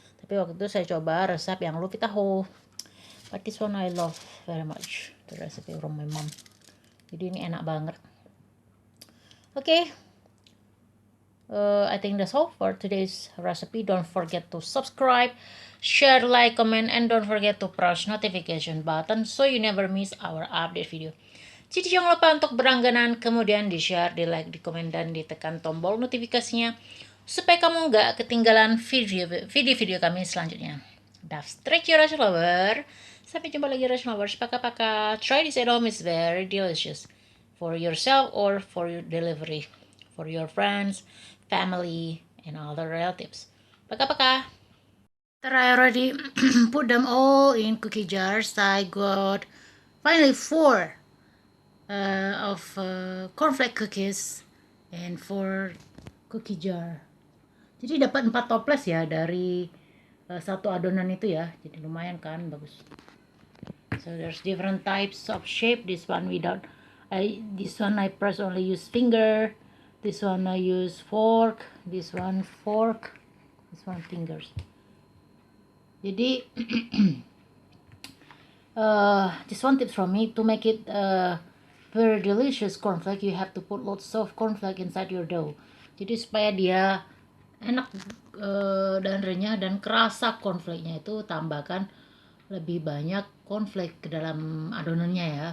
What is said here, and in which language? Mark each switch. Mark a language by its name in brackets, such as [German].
[Indonesian] Tapi waktu itu saya coba resep yang Lupitaho. [English] But this one I love very much. The recipe from my mom. [Indonesian] Jadi ini enak banget. [English] Okay. I think that's all for today's recipe. Don't forget to subscribe, share, like, comment, and don't forget to press notification button so you never miss our update video. [Indonesian] Jadi jangan lupa untuk berlangganan, kemudian di-share, di-like, di-komen, dan ditekan tombol notifikasinya supaya kamu nggak ketinggalan video-video kami selanjutnya. [English] That's tricky Russian Lover. [Indonesian] Sampai jumpa lagi [English] Russian Lovers. Paka-paka. Try this at home. It's very delicious. For yourself or for your delivery. For your friends, family, and other relatives. Paka-paka. I already put them all in cookie jars. I got finally 4 of cornflake cookies and 4 cookie jar. [Indonesian] Jadi dapat 4 toples ya dari satu adonan itu ya. Jadi lumayan kan, bagus. [English] So there's different types of shape. This one I press only use finger. This one I use fork. This one fork. This one fingers. Jadi this one tips from me to make it very delicious cornflake. You have to put lots of cornflake inside your dough. [Indonesian] Jadi supaya dia enak dan renyah dan kerasa cornflake-nya itu, tambahkan lebih banyak cornflake ke dalam adonannya ya.